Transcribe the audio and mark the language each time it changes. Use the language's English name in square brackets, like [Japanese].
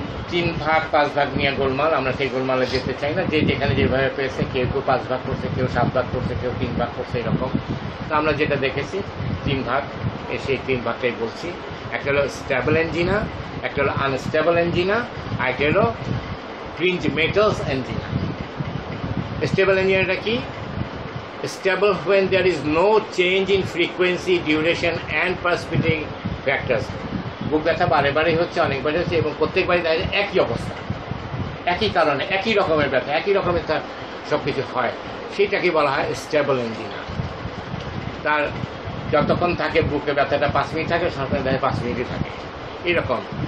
[Bangla] 3 ভাগ 5 ভাগ নিয়ে গোলমাল, আমরা সেই গোলমালে যেতে চাই না। যে যেখানে যেভাবে পেয়েছে, কেউ 5 ভাগ করছে, কেউ 7 ভাগ করছে, কেউ 3 ভাগ করছে, এরকম। তো আমরা যেটা দেখেছি 3 ভাগ, সেই 3 ভাগটাই বলছি। একটা হলো স্টেবল অ্যাঞ্জিনা, একটা হলো আনস্টেবল অ্যাঞ্জিনা, আর একটা হলো ফ্রিঞ্জ মেটালস অ্যাঞ্জিনা। স্টেবল অ্যাঞ্জিনাটা কি? [English] Stable when there is no change in frequency, duration and precipitating factors. [Bangla] বুক ব্যথা বারে বারে হচ্ছে, অনেকবারই হচ্ছে, এবং প্রত্যেকবারই দেখা যায় একই অবস্থা, একই কারণে, একই রকমের ব্যথা, একই রকমের তার সব কিছু হয়, সেইটাকে বলা হয় স্টেবল অ্যাঞ্জিনা। তার যতক্ষণ থাকে বুকে ব্যথাটা 5 মিনিট থাকে, সরকার দেখা 5 মিনিটই থাকে, এরকম।